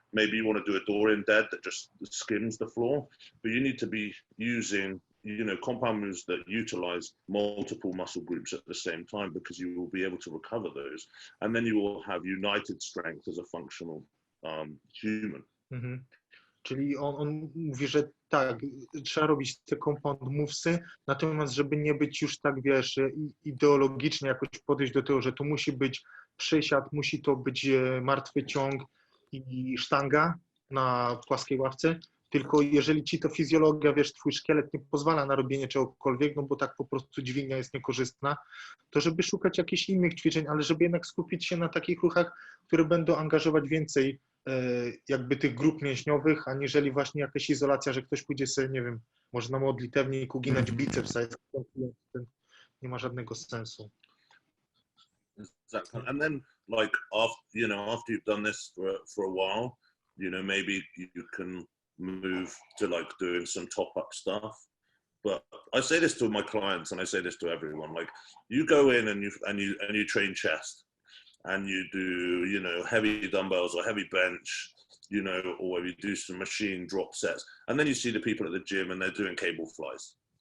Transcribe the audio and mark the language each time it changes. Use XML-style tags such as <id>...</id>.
<en>Maybe you want to do a Dorian dead that just skims the floor, but you need to be using, compound moves that utilize multiple muscle groups at the same time because you will be able to recover those. And then you will have united strength as a functional human.</en> <pl>Czyli on mówi, że tak, trzeba robić te compound movesy, natomiast żeby nie być już tak, ideologicznie jakoś podejść do tego, że to musi być przysiad, musi to być martwy ciąg i sztanga na płaskiej ławce, tylko jeżeli ci to fizjologia, twój szkielet nie pozwala na robienie czegokolwiek, no bo tak po prostu dźwignia jest niekorzystna, to żeby szukać jakichś innych ćwiczeń, ale żeby jednak skupić się na takich ruchach, które będą angażować więcej jakby tych grup mięśniowych, aniżeli właśnie jakaś izolacja, że ktoś pójdzie sobie, nie wiem, może na modlitewnik uginać biceps, nie ma żadnego sensu.</pl> <en>Exactly. And then, after you've done this for a while, maybe you can move to doing some top-up stuff. But I say this to my clients, and I say this to everyone: you go in and you train chest, and you do heavy dumbbells or heavy bench, or you do some machine drop sets, and then you see the people at the gym and they're doing cable flies.</en>